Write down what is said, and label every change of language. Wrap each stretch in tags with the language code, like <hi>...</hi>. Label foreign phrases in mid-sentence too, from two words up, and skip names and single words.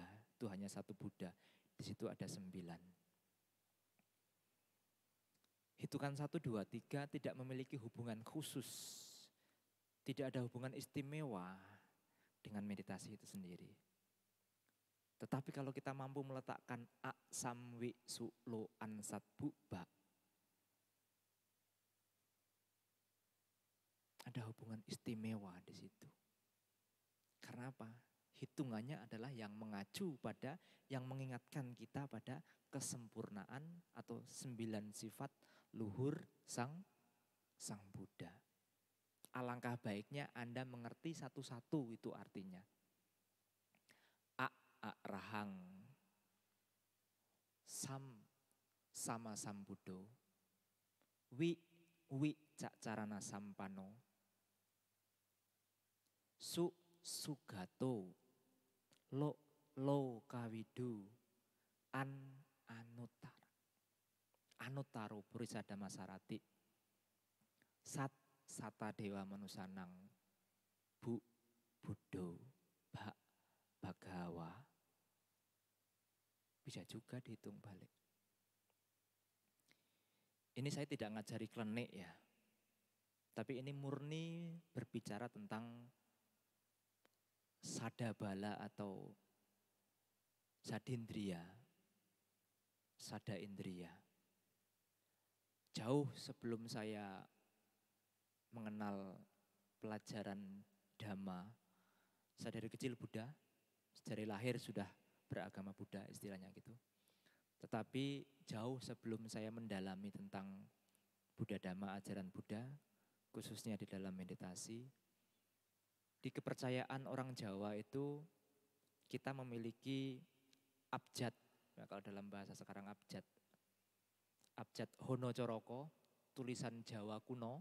<id>Itu hanya 1 Buddha. Di situ ada 9. Hitungan 1, 2, 3 tidak memiliki hubungan khusus. Tidak ada hubungan istimewa dengan meditasi itu sendiri. Tetapi kalau kita mampu meletakkan a, sam, wi, su, lo, an, sat, bu, ba, ada hubungan istimewa di situ. Karena apa? Hitungannya adalah yang mengacu pada, yang mengingatkan kita pada kesempurnaan atau 9 sifat luhur Sang Buddha. Alangkah baiknya Anda mengerti satu-satu itu artinya.</id> <pi>A rahang, sam sama Sambuddho, wi cak carana sampano, sugato, lo kawidu, anutaro purisada masarati, sata dewa manusanang, Buddho, Bhagawa.</pi> <id>Bisa juga dihitung balik. Ini saya tidak ngajari klenik ya. Tapi ini murni berbicara tentang sadabala atau sadindriya, sada indriya. Jauh sebelum saya mengenal pelajaran Dhamma, saya dari kecil Buddha, dari lahir sudah beragama Buddha istilahnya gitu. Tetapi jauh sebelum saya mendalami tentang Buddha Dhamma, ajaran Buddha, khususnya di dalam meditasi, di kepercayaan orang Jawa itu kita memiliki abjad, ya kalau dalam bahasa sekarang abjad Hono Coroko, tulisan Jawa kuno.</id>